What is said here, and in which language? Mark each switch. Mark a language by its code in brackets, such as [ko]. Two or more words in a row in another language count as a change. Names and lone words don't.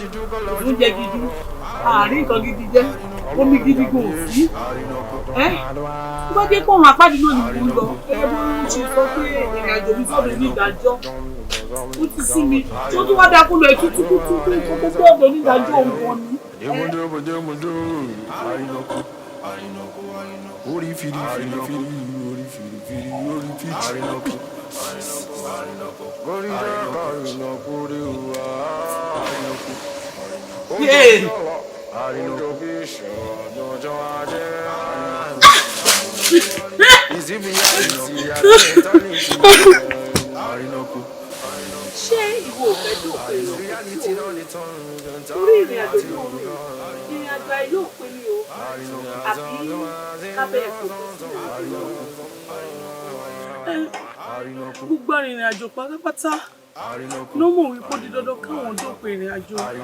[yo] Kò sóúnjẹ gidi, àárín nǹkan gidi jẹ, omi gidi kò sí. Ẹ́, tó bá jẹ́ pé ọ̀run àpáàdì náà ni mò ń lọ, ẹ bó ṣe sọ pé ìrìn àjò mi sọ́dọ̀ onídàájọ́. Ó ti sú mi. Ṣé ó tún wá dáa kó lọ ètùtù kútú kí n kó gbogbo ọ̀dọ̀ onídàájọ́ òun gan ni? Demo, demo, demo, demo. Àrìnàkò. Orí fìrí, fìrí, fìrí, orí fìrí, fìrí, orí fìrí. Orí dàgbà, àrìnàkò rè o, àrìnàkò. Yay! Àrìnàkò. [en] Is it reality? I don't know. [yo] Àrìnàkò. Ṣé ìwọ ò fẹ́ dópin ìrìn àjò tí ò ń rìn? Torí ìrìn àjò tí ò ń rìn, ìrìn àjò àìlópin ni o. Àbí ká bẹ́ẹ̀ fòpin sí ìrìn àjò náà? Ẹ, gbogbo arìnrìn àjò pátápátá ló mọ̀ wípé ó di dandan káwọn dópin ìrìn àjò.